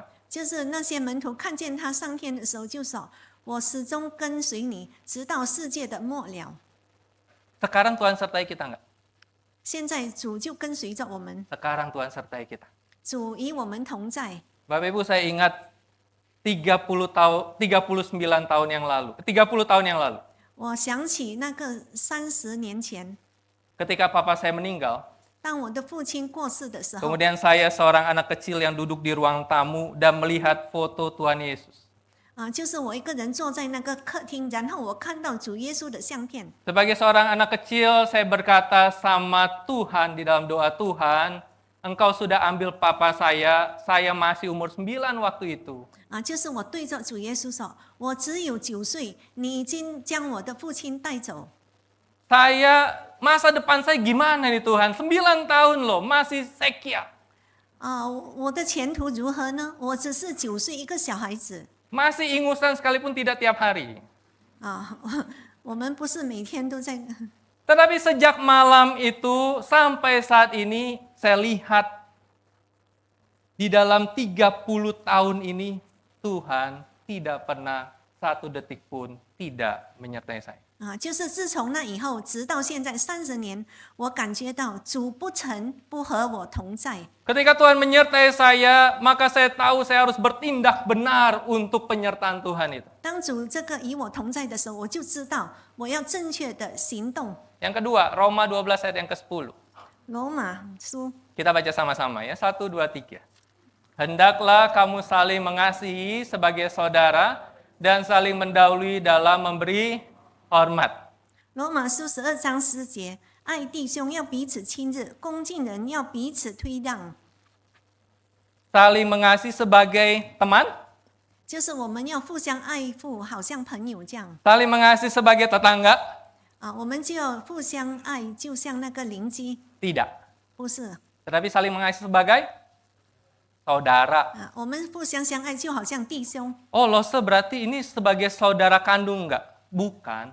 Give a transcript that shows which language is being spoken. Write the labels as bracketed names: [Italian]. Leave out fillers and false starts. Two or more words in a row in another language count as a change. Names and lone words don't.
[Chinese] 就是那些门徒看见他上天的时候，就说：“我始终跟随你，直到世界的末了。” [Indonesian] Sekarang Tuhan sertai kita enggak? [Chinese] 现在主就跟随着我们， [Indonesian] Sekarang Tuhan sertai kita. [Chinese] 主与我们同在。 [Indonesian] Bapak Ibu, saya ingat 39 tahun yang lalu. 30 tahun yang lalu. [Chinese] 我想起那个30年前， [Indonesian] Ketika papa saya meninggal, [Chinese] 当我的父亲过世的时候， [Indonesian] kemudian saya seorang anak kecil yang duduk di ruang tamu dan melihat foto Tuhan Yesus. [Chinese] 就是我一个人坐在那个客厅，然后我看到主耶稣的相片。 [Indonesian] Sebagai seorang anak kecil, saya berkata sama Tuhan di dalam doa, Tuhan, Engkau sudah ambil papa saya masih umur 9 waktu itu. [Chinese] 就是我对着主耶稣说：“我只有9岁，你已经将我的父亲带走。 [Indonesian] Masa depan saya gimana nih Tuhan? 9 tahun loh, masih sekia. [Chinese] 我的前途如何呢？我只是9岁一个小孩子， [Indonesian] Masih ingusan sekalipun tidak tiap hari. [Chinese] 我们不是每天都在， [Indonesian] Tetapi sejak malam itu sampai saat ini saya lihat di dalam 30 tahun ini Tuhan tidak pernah satu detik pun tidak menyertai saya. [Chinese] 就是自从那以后，直到现在30年，我感觉到主不曾不和我同在。 [Indonesian] Ketika Tuhan menyertai saya, maka saya tahu saya harus bertindak benar untuk penyertaan Tuhan itu. [Chinese] 当主这个与我同在的时候，我就知道我要正确的行动。 [Indonesian] Yang kedua, Roma 12 ayat yang ke-10. [Chinese] 罗马书 [Indonesian] Kita baca sama-sama ya, 1, 2, 3. Hendaklah kamu saling mengasihi sebagai saudara dan saling mendahului dalam memberi hormat. [Chinese] 罗马书12章10节，爱弟兄要彼此亲热，恭敬人要彼此推让。 [Indonesian] Saling mengasihi sebagai teman, [Chinese] 就是我们要互相爱护，好像朋友这样 [Indonesian] saling mengasihi sebagai tetangga, [Chinese] 我们就要互相爱，就像那个邻居， [Indonesian] tidak. [Chinese] 不是 [Indonesian] Tetapi saling mengasihi sebagai saudara. [Chinese] 我们互相相爱，就好像弟兄 [Indonesian] Oh, Lose berarti ini sebagai saudara kandung enggak? Bukan.